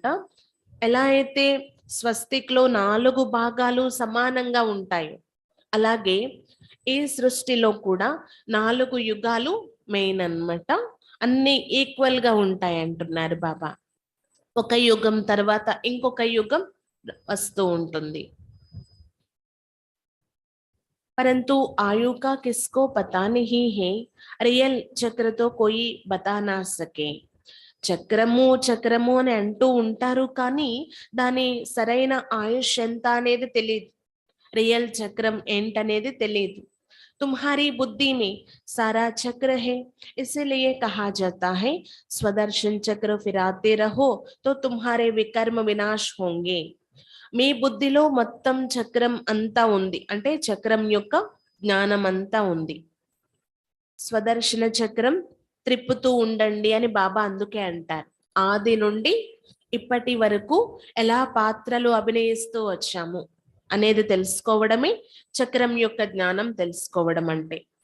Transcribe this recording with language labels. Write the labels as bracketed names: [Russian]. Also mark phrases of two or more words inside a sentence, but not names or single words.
[Telugu] ఎలా అయితే స్వస్తిక్ లో 4 భాగాలు సమానంగా ఉంటాయి, అలాగే ఈ సృష్టిలో కూడా 4 యుగాలు మెయిన్ అన్నమాట, అన్ని ఈక్వల్ గా ఉంటాయి అంటున్నారు బాబా. ఒక యుగం తర్వాత ఇంకొక యుగం వస్తూ ఉంటుంది. [Hindi] परंतु आयु का किसको पता नहीं है, रियल चक्र तो कोई बता ना सके. [Telugu] చక్రము చక్రము అని అంటూ ఉంటారు, కానీ దాని సరైన ఆయుష్ ఎంత అనేది తెలియదు, రియల్ చక్రం ఏంటనేది తెలియదు. [Hindi] तुम्हारी बुद्धि में सारा चक्र है, इसीलिए कहा जाता है स्वदर्शन चक्र फिराते रहो तो तुम्हारे विकर्म विनाश होंगे. [Telugu] మీ బుద్ధిలో మొత్తం చక్రం అంతా ఉంది, అంటే చక్రం యొక్క జ్ఞానం అంతా ఉంది. స్వదర్శన చక్రం త్రిప్పుతూ ఉండండి అని బాబా అందుకే అంటారు. ఆది నుండి ఇప్పటి వరకు ఎలా పాత్రలు అభినయిస్తూ వచ్చాము, అనేది తెలుసుకోవడమే చక్రం యొక్క జ్ఞానం తెలుసుకోవడం అంటే.